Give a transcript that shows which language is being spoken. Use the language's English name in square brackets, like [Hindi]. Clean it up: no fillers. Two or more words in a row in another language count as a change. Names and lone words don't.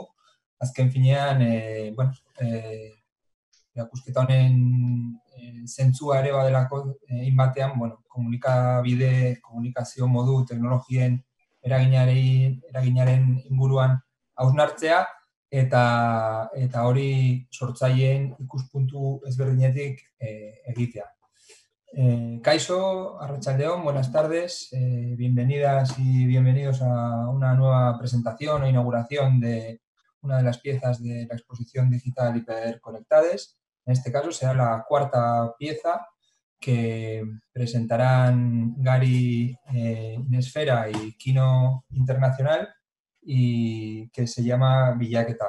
[Basque] Azken finean, erakusketa honen zentzua ere badelako batean, komunikabide, komunikazio modu, teknologien eraginaren inguruan hausnartzea, eta hori sortzaileen ikuspuntu ezberdinetik egitea. Kaixo, arratsaldeon, [Spanish] buenas tardes, bienvenidas y bienvenidos a una nueva presentación o inauguración de una de las piezas de la exposición digital Hiperconectades. En este caso será la cuarta pieza que presentarán Gary Inesfera y Kino Internacional, y que se llama Bilaketa.